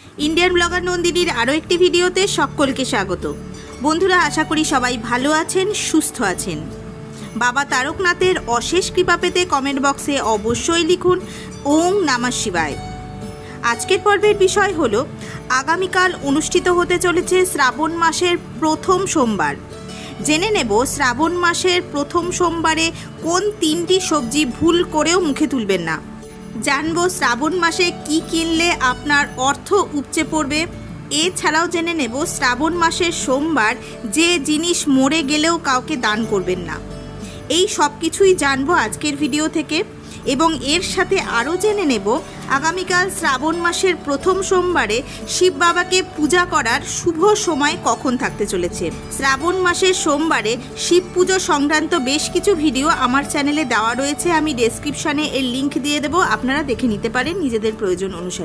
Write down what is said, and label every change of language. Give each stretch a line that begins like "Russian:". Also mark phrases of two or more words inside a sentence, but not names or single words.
English: Indian blogger
Bangla: নন্দিনীর আরো একটি ভিডিওতে সকলকে স্বাগত। বন্ধুরা আশা করি সবাই ভালো আছেন, সুস্থ আছেন। বাবা তারকনাথের অশেষ কৃপা পেতে
English: comment box-e
Bangla: অবশ্যই লিখুন
Sanskrit: ओम नमः शिवाय।
Bangla: আজকের পর্বের বিষয় হলো আগামীকাল অনুষ্ঠিত হতে চলেছে শ্রাবণ মাসের প্রথম সোমবার। জেনে নেব শ্রাবণ মাসের প্রথম সোমবারে কোন তিনটি সবজি ভুল করেও মুখে তুলবেন না। জানবো শ্রাবণ মাসে কী কিনলে আপনার অর্থ উপচে পড়বে। এছাড়াও জেনে নেব শ্রাবণ মাসের সোমবার যে জিনিস মরে গেলেও কাউকে দান করবেন না। এই সব কিছুই জানবো আজকের ভিডিও থেকে এবং এর সাথে আরও জেনে নেব আগামীকাল শ্রাবণ মাসের প্রথম সোমবারে শিব বাবাকে পূজা করার শুভ সময় কখন থাকতে চলেছে। শ্রাবণ মাসের সোমবারে শিব পুজো সংক্রান্ত বেশ কিছু ভিডিও আমার চ্যানেলে দেওয়া রয়েছে, আমি ডেসক্রিপশনে এর লিংক দিয়ে দেবো, আপনারা দেখে নিতে পারেন নিজেদের প্রয়োজন অনুসারে।